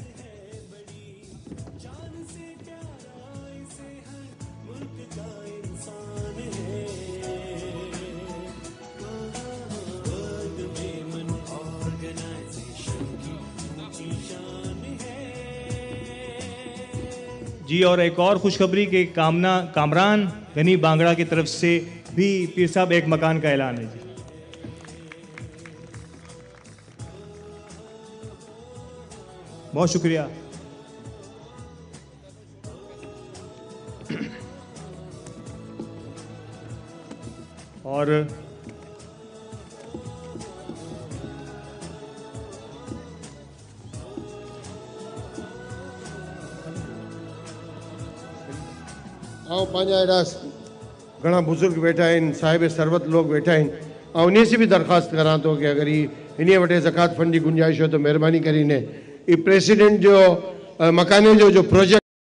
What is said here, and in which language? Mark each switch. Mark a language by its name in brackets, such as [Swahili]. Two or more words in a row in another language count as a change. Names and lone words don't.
[Urdu] جی اور ایک اور خوشخبری کہ کامران غنی بانگڑا کی طرف سے بھی پیر صاحب ایک مکان کا اعلان ہے جی. بہت شکریہ. और [Sindhi] पंहिंजा अहिड़ा घणा बुज़ुर्ग वेठा आहिनि, साहिब सरबत लोग वेठा आहिनि ऐं उन्हीअ [Urdu] سے بھی [Sindhi] दरख़्वास्त करां थो [Urdu] کہ اگر [Sindhi] इन्हीअ वटि ज़कात फंड जी गुंजाइश [Urdu] ہو تو [Sindhi] महिरबानी करे इ प्रेसिडेंट जो मकाने जो प्रोजेक्ट